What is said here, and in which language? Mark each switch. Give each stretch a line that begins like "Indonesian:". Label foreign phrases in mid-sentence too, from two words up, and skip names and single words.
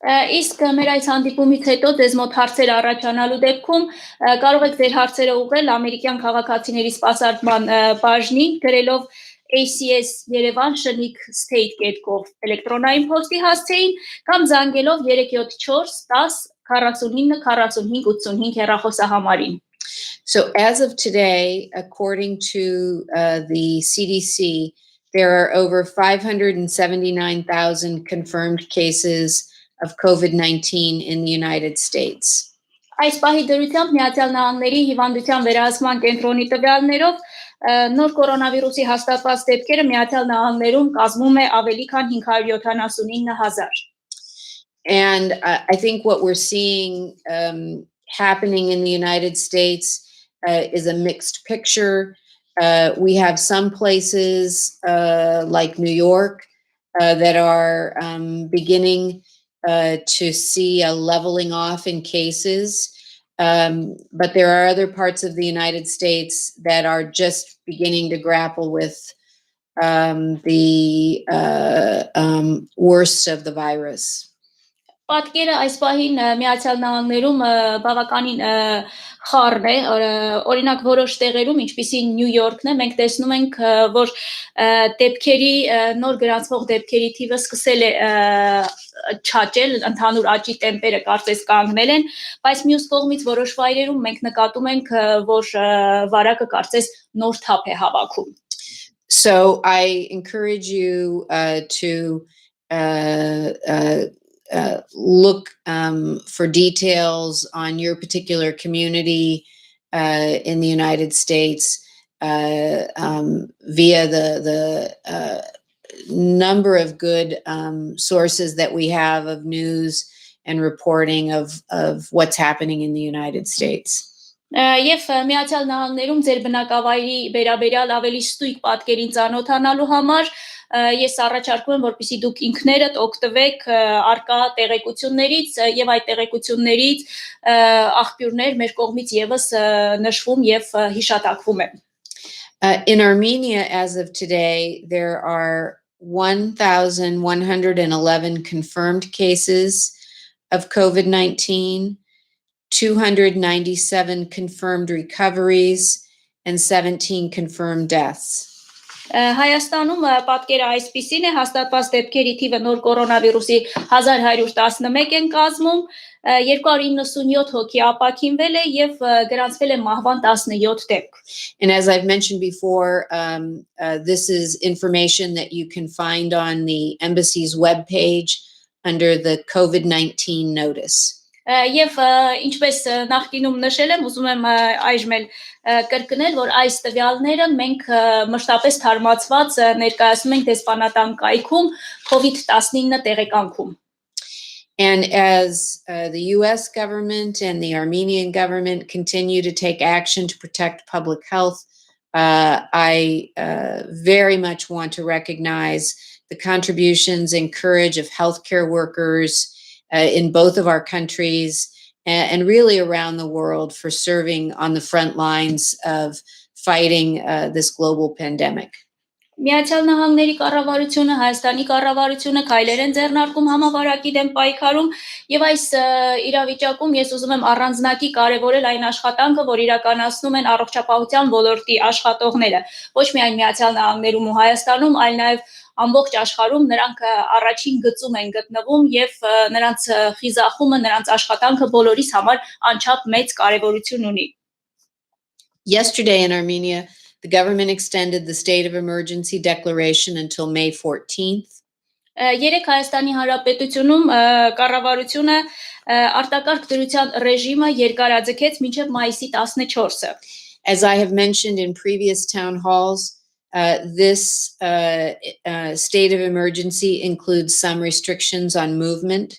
Armenian: Իսկ մեր այս հանդիպումից հետո ձեզ մոտ հարցեր առաջանալու դեպքում կարող եք ձեր հարցերը ուղղել ամերիկյան քաղաքացիների սպասարկման բաժնին, գրելով ACS Երևան շնիկ state կետկով էլեկտրոնային փոստի հասցեին կամ զանգելով 374 10 49 45 85 հեռախոսահամարին։
English: So as of today, according to the CDC, there are over 579,000 confirmed cases of COVID-19 in the United States.
Armenian: Այս պահի դրությամբ Միացյալ Նահանգների հիվանդության վերահսկման կենտրոնի տվյալներով նոր կորոնավիրուսի հաստատված դեպքերը Միացյալ Նահանգներում կազմում է ավելի քան 579,000։
English: And I think what we're seeing happening in the United States is a mixed picture. We have some places like New York that are beginning to see a leveling off in cases. But there are other parts of the United States that are just beginning to grapple with the worst of the virus.
Armenian: Պատկերը այս պահին Միացյալ Նահանգներում բավականին խառն է, օրինակ որոշ տեղերում, ինչպիսին Նյու Յորքն է, մենք տեսնում ենք, որ դեպքերի նոր գրանցվող դեպքերի թիվը սկսել է չաճել, ընդհանուր աճի տեմպերը կարծես կանգնել են, բայց մյուս կողմից որոշ վայրերում մենք նկատում ենք, որ վարակը կարծես նոր թափ է հավաքում։
English: So I encourage you to look for details on your particular community in the United States via the number of good sources that we have of news and reporting of what's happening in the United States.
Armenian: Եվ Միացյալ Նահանգներում ձեր բնակավայրի վերաբերյալ ավելի ստույգ պատկերին ծանոթանալու համար ես առաջարկում եմ, որպեսզի դուք ինքներդ օգտվեք արկա տեղեկություններից եւ այդ տեղեկություններից աղբյուրներ մեր կողմից եւս նշվում եւ հիշատակվում են։
English: In Armenia, as of today, there are 1,111 confirmed cases of COVID-19, 297 confirmed recoveries, and 17 confirmed deaths.
Armenian: Հայաստանում պատկերը այսպիսին է, հաստատված դեպքերի թիվը նոր կորոնավիրուսի 1111 են կազմում, 297 հոգի ապաքինվել է եւ գրանցվել է մահվան 17 դեպք.
English: And as I've mentioned before, this is information that you can find on the embassy's webpage under the COVID-19 notice.
Armenian: Եվ ինչպես նախկինում նշել եմ, ուզում եմ այժմ էլ կրկնել, որ այս տվյալները մենք մշտապես թարմացված ներկայացնում ենք դեսպանատան կայքում COVID-19 տեղեկանքում.
English: And as the US government and the Armenian government continue to take action to protect public health, I very much want to recognize the contributions and courage of healthcare workers in both of our countries and really around the world for serving on the front lines of fighting this global pandemic.
Armenian: Միացյալ Նահանգների կառավարությունը, Հայաստանի կառավարությունը քայլեր են ձեռնարկում համավարակի դեմ պայքարում եւ այս իրավիճակում ես ուզում եմ առանձնակի կարեւորել այն աշխատանքը, որ իրականացնում են առողջապահության ոլորտի աշխատողները, ոչ միայն Միացյալ Նահանգներում ու Հայաստանում, այլ նաեւ ամբողջ աշխարհում նրանք առաջին գծում են գտնվում եւ նրանց խիզախումը, նրանց աշխատանքը բոլորիս համար անչափ մեծ կարեւորություն ունի.
English: Yesterday in Armenia, the government extended the state of emergency declaration until May 14th.
Armenian: Երեք Հայաստանի Հանրապետությունում կառավարությունը արտակարգ դրության ռեժիմը երկարաձգեց մինչև մայիսի 14-ը.
English: As I have mentioned in previous town halls, this state of emergency includes some restrictions on movement.